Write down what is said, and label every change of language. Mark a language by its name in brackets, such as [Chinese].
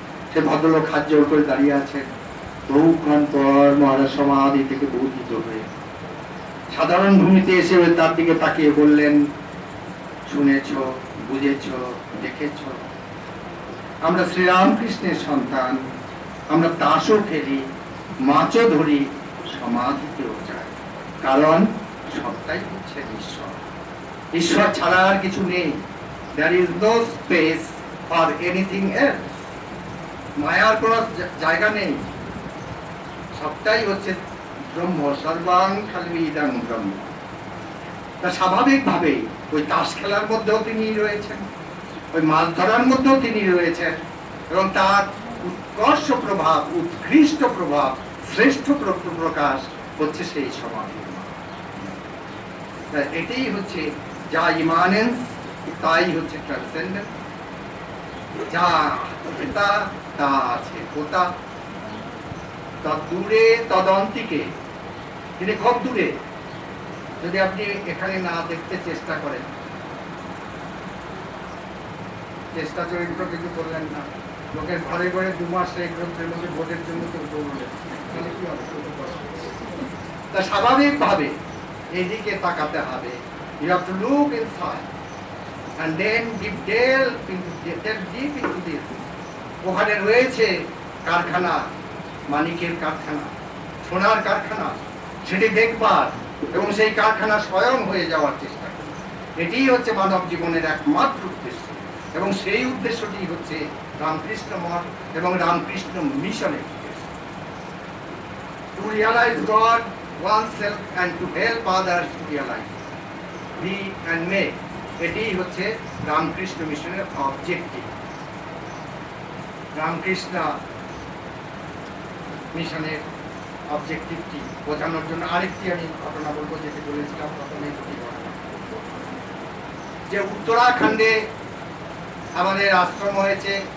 [Bangla] সে ভদ্রলোক হাত জোড় করে দাঁড়িয়ে আছেন। বহুক্ষণ পর মহারাজ সমাধি থেকে বৌদ্ধিত হয়ে সাধারণ ভূমিতে এসে তার দিকে তাকিয়ে বললেন, শুনেছ, বুঝেছ, দেখেছ, আমরা শ্রীরামকৃষ্ণের সন্তান, আমরা তাসও খেলি, মাছও ধরি, সমাধিতেও যাই, কারণ সবটাই হচ্ছে ঈশ্বর। ঈশ্বর ছাড়া আর কিছু নেই। [English] There is no space for anything else. [Bangla] মায়ার কোন জায়গা নেই, সবটাই হচ্ছে ব্রহ্ম, [Sanskrit] সর্বাং খালিদং ব্রহ্ম। [Bangla] তা স্বাভাবিক ভাবে ওই তাস খেলার মধ্যেও তিনি রয়েছেন, ওই মাছ ধরার মধ্যেও তিনি রয়েছেন, এবং তার উৎকর্ষ প্রভাব, উৎকৃষ্ট প্রভাব, শ্রেষ্ঠ প্রকাশ হচ্ছে সেই সমাধি। এটাই হচ্ছে যা ইমানেন্স, তাই হচ্ছে ট্রান্সেন্ডেন্স। যা এটা তা আছে কোথা, দূরে তদন্তিকে, তিনি খুব দূরে। যদি আপনি এখানে না দেখতে চেষ্টা করেন, চেষ্টা চরিত্র কিছু করলেন না, লোকের ঘরে ঘরে 2 মাস এই গ্রন্থের মধ্যে ভোটের জন্য কেউ দৌড়লেন, তাহলে কি হবে? তা স্বাভাবিক ভাবে এদিকে তাকাতে হবে। [English] You have to look inside and then delve deep into this. [Bangla] ওখানে রয়েছে কারখানা, মানিকের কারখানা, সোনার কারখানা, সেটি দেখবার এবং সেই কারখানা স্বয়ং হয়ে যাওয়ার চেষ্টা করা, এটিই হচ্ছে মানব জীবনের একমাত্র উদ্দেশ্য। এবং সেই উদ্দেশ্যটি হচ্ছে রামকৃষ্ণ মঠ এবং রামকৃষ্ণ মিশনের উদ্দেশ্য। [English] To realize God oneself and to help others to realize, be and make, [Bangla] এটিই হচ্ছে রামকৃষ্ণ মিশনের অবজেক্টিভ। রামকৃষ্ণ মিশনের অবজেক্টিভটি বোঝানোর জন্য আরেকটি আমি ঘটনা বলবো, যেটি বলেছিলাম প্রথমে, যে উত্তরাখণ্ডে আমাদের আশ্রম হয়েছে।